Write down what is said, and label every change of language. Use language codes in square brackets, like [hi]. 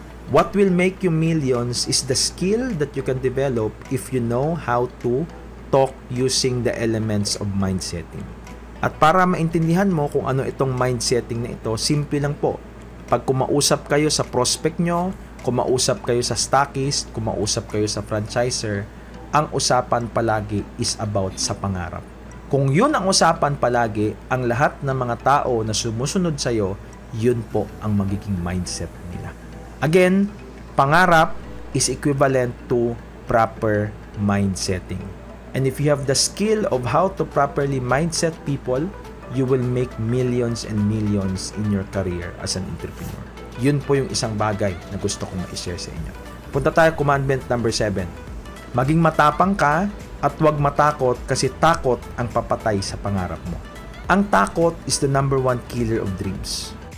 [en] What will make you millions is the skill that you can develop if you know how to talk using the elements of mindsetting. [tl] At para maintindihan mo kung ano itong mindsetting na ito, simple lang po. Pag kumausap kayo sa prospect nyo, kumausap kayo sa stockist, kumausap kayo sa franchisor, ang usapan palagi [en] is about [tl] sa pangarap. Kung yun ang usapan palagi, ang lahat ng mga tao na sumusunod sa'yo, yun po ang magiging mindset nila. [en] Again, pangarap is equivalent to proper mindsetting. And if you have the skill of how to properly mindset people, you will make millions and millions in your career as an entrepreneur. [tl] Yun po yung isang bagay na gusto kong ma-share sa inyo. Punta tayo commandment number 7. Maging matapang ka at huwag matakot kasi takot ang papatay sa pangarap mo. Ang takot [en] is the number 1 killer of dreams.